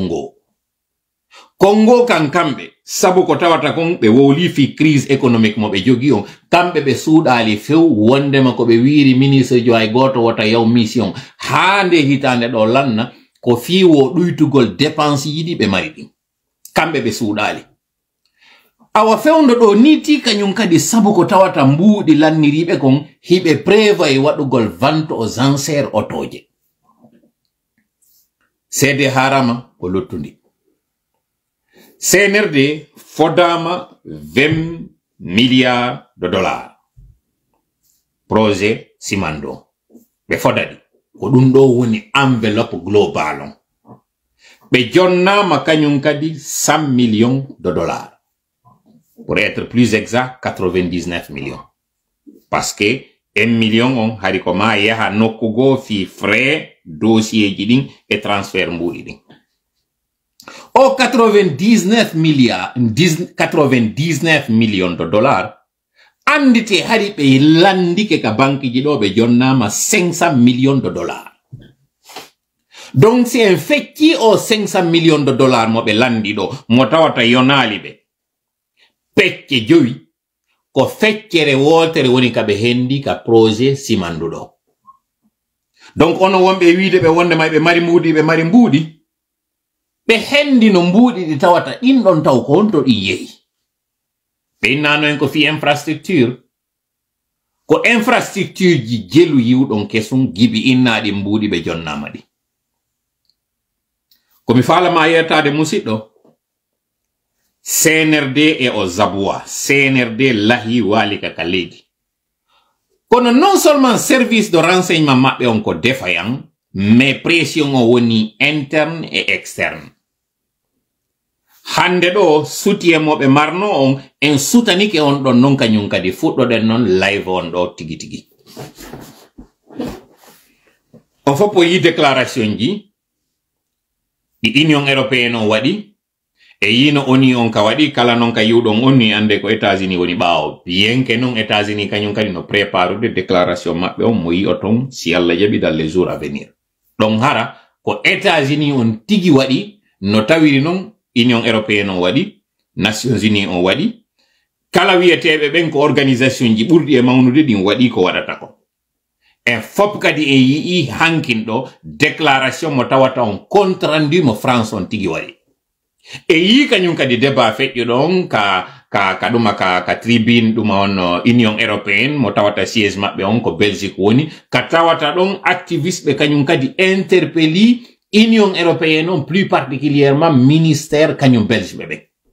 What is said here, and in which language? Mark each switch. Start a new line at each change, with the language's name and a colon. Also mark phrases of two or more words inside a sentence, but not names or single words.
Fula: Congo kan kamɓe sabu ko tawata kon ɓe wowli fi
French: crise économique
Fula: mo ɓe jogi on kamɓe ɓe suuɗali few wondema ko ɓe wiiri ministre jo hay goto wota yaw mission haa nde hitande ɗo lanna ko fiiwo ɗuytugol dépense yiɗi ɓe mari ɗin kamɓe ɓe suuɗali awa fewndo ɗo niti kañum kadi sabu ko tawata mbuuɗi lanniriɓe kon hiɓe prévoye waɗugol
French: vente aux enchères
Fula: otoje seede harama ko lottundi CNRD fodama 20
French: milliards de dollars projet
Fula: Simando ɓe fodadi ko ɗum ɗo woni
French: enveloppe global
Fula: on ɓe jonnama kañum kadi 100
French: millions de dollars pour être plus exact 99 millions parce que 1 million
Fula: on hari ko ma yaha nokkugo fi
French: frais dossier
Fula: ji ɗin e transfert mbuɗi ɗin o 99
French: millions de dollars
Fula: andite hari ɓe landike ka banque ji ɗo ɓe jonnama 500
French: millions de dollars donc si
Fula: en fecci o 500
French: millions de dollars
Fula: mo ɓe landi ɗo mo tawata yonali ɓe pecce jowi ko feccere woltere woni ka ɓe hendi ka projet Simandu ɗo donc ono wonɓe wiide ɓe wonde may ɓe mari mbuuɗi ɓe hendi no mbuuɗi ɗi tawata ɗin ɗon taw ko honto ɗi yehi ɓe innano en ko fi infrastructure ko infrastructure ji jelu yiwɗon kesum gibi innaɗi mbuuɗi ɓe jonnama ɗi komi falama yettade musidɗo CNRD e o zabuwa CNRD lahi walika ka leydi kono
French: non seulement service de renseignement
Fula: maɓɓe on ko
French: défaillant mais pression
Fula: o woni
French: interne et externe
Fula: hande ɗo soutien moɓe marno on en sutanike on ɗon non kañum kadi fuɗɗoɗen non live on ɗo tigi tigi on fof o yi déclaration ji ɗi
French: union européenne
Fula: on waɗi e yino oni on ka waɗi kala non ka yiwɗon onni ande ko États-Unis woni ɓaawo
French: bien que
Fula: non États-Unis kañum kadi no préparude déclaration maɓɓe on mo yi o ton si Allah jaɓi
French: dans les jours à venir
Fula: ɗon hara ko États-Unis on tigi waɗi no tawiri non
French: union européenne
Fula: on waɗi
French: nations unis
Fula: on waɗi kala wiyeteɓe ɓen ko organisation ji ɓurɗi e mawnude ɗin waɗi ko waɗata ko en fop kadi en yii hankin ɗo déclaration mo tawata on
French: compte rendu
Fula: mo France on tigi waɗi e yi kañum kadi débat feƴƴo ɗon ka ka tribune duma on
French: Union Européenne
Fula: mo tawata siège mabbe on ko Belgique woni ka tawata don activiste be kanyum kadi
French: interpelli Union Européenne
Fula: on
French: plus particulièrement ministère
Fula: kanyum Belgique bebe